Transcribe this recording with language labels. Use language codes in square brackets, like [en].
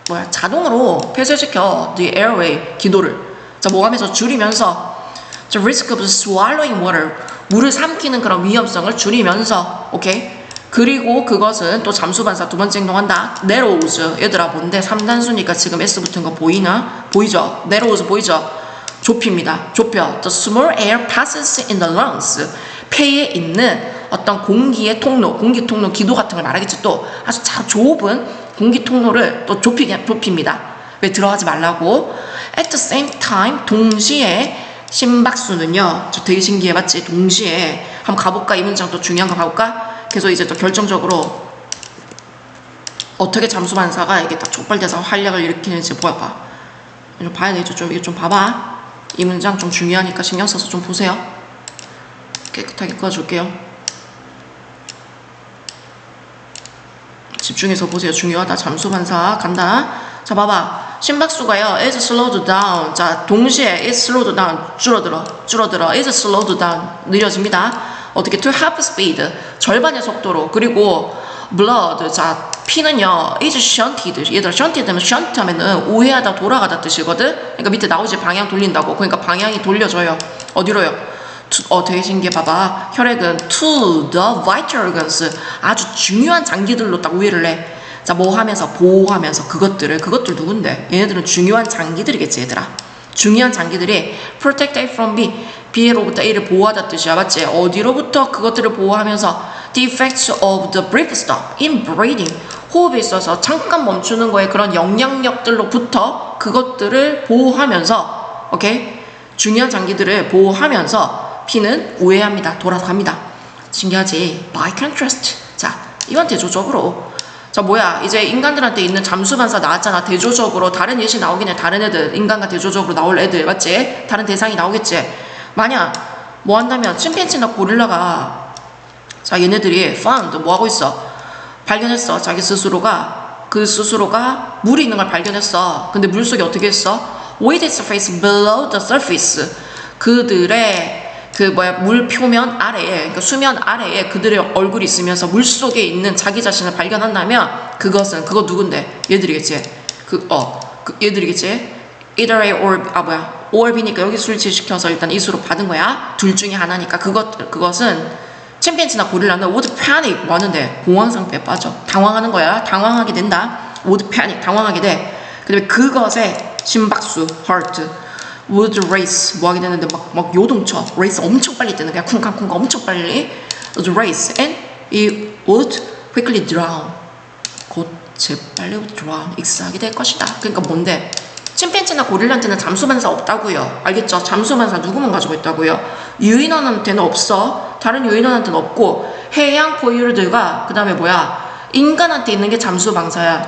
[ko] 자동으로 폐쇄시켜 [en] the airway [ko] 기도를. 자, 뭐 하면서 줄이면서 [en] the risk of swallowing water. [ko] 물을 삼키는 그런 위험성을 줄이면서 오케이? 그리고 그것은 또 잠수 반사 두 번째 행동한다. narrows. 얘들아 뭔데? 3단수니까 지금 S 붙은 거 보이나? 보이죠? narrows 보이죠? 좁힙니다. 좁혀. [en] The small air passes in the lungs. [ko] 폐에 있는 어떤 공기의 통로, 공기 통로, 기도 같은 걸 말하겠지. 또 아주 좁은 공기 통로를 또 좁힙니다. 왜? 들어가지 말라고. [en] At the same time, [ko] 동시에 심박수는요. 저 되게 신기해, 맞지? 동시에 한번 가볼까? 이 문장 또 중요한 거 가볼까? 그래서 이제 또 결정적으로 어떻게 잠수 반사가 이게 딱 촉발돼서 활력을 일으키는지 봐봐. 좀 봐야 되죠. 이거 좀 봐봐. 이 문장 좀 중요하니까 신경 써서 좀 보세요. 깨끗하게 꺼줄게요. 집중해서 보세요. 중요하다. 잠수 반사 간다. 자, 봐봐. 심박수가요. [en] is slowed down. [ko] 자, 동시에 [en] is slowed down. [ko] 줄어들어. [en] is slowed down. [ko] 느려집니다. 어떻게? [en] to half speed. [ko] 절반의 속도로. 그리고 blood. 자, 피는요. [en] is shunted. [ko] 얘들아, shunted는 shunt 하면은 우회하다, 돌아가다 뜻이거든. 그러니까 밑에 나오지 방향 돌린다고. 그러니까 방향이 돌려져요. 어디로요? 되게 신기해. 봐봐. 혈액은 [en] to the vital organs. [ko] 아주 중요한 장기들로 딱 우회를 해. 자, 뭐 하면서? 보호하면서 그것들 누군데? 얘네들은 중요한 장기들이겠지, 얘들아. 중요한 장기들이 [en] protect A from B. [ko] B로부터 A를 보호하다 뜻이야. 맞지? 어디로부터 그것들을 보호하면서 [en] the effects of the brief stop in breathing. [ko] 호흡에 있어서 잠깐 멈추는 거에 그런 영향력들로부터 그것들을 보호하면서 오케이? 중요한 장기들을 보호하면서 피는 우회합니다. 돌아갑니다. 신기하지? [en] By contrast. [ko] 자, 이건 대조적으로. 자, 뭐야? 이제 인간들한테 있는 잠수 반사 나왔잖아. 대조적으로 다른 예시 나오긴 해. 다른 애들, 인간과 대조적으로 나올 애들, 맞지? 다른 대상이 나오겠지? 만약 뭐 한다면 침팬지나 고릴라가 자, 얘네들이 found 뭐 하고 있어? 발견했어. 자기 스스로가 물이 있는 걸 발견했어. 근데 물속에 어떻게 했어? [en] with its face below the surface. [ko] 그들의 물 표면 아래에, 그러니까 수면 아래에 그들의 얼굴이 있으면서 물 속에 있는 자기 자신을 발견한다면 그거 누군데? 얘들이겠지. 얘들이겠지. either A or B니까 여기 술치시켜서 일단 이수로 받은 거야. 둘 중에 하나니까. 그것은 침팬지나 고릴라는 would panic 뭐 하는데? 공황 상태에 빠져. 당황하는 거야. 당황하게 된다. would panic 당황하게 돼. 그 다음에 그것의 심박수 [en] heart would race [ko] 뭐 하게 되는데 막 요동쳐. race 엄청 빨리 뜨는 거야. 쿵쾅쿵쾅 엄청 빨리 [en] would race and it would quickly drown. [ko] 곧 재빨리 drown 익사하게 될 것이다. 그러니까 뭔데? 침팬지나 고릴라한테는 잠수반사 없다고요. 알겠죠? 잠수반사 누구만 가지고 있다고요? 유인원한테는 없어. 다른 유인원한테는 없고 해양 포유류들과 그 다음에 인간한테 있는 게 잠수반사야.